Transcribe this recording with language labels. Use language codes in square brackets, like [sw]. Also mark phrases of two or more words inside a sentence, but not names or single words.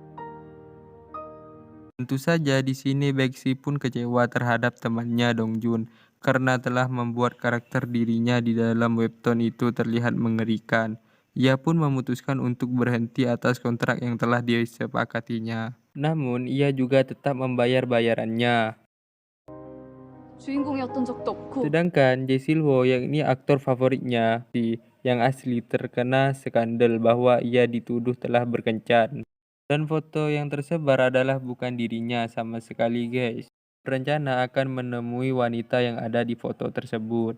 [id] Tentu saja di sini Baekshi pun kecewa terhadap temannya Dongjun karena telah membuat karakter dirinya di dalam webtoon itu terlihat mengerikan. Ia pun memutuskan untuk berhenti atas kontrak yang telah disepakatinya. Namun ia juga tetap membayar bayarannya. [ko] 주인공이었던 적도 없고. [id] Sedangkan Jae Silho yakni aktor favoritnya yang asli terkena skandal bahwa ia dituduh telah berkencan. Dan foto yang tersebar adalah bukan dirinya sama sekali, guys. Berencana akan menemui wanita yang ada di foto tersebut.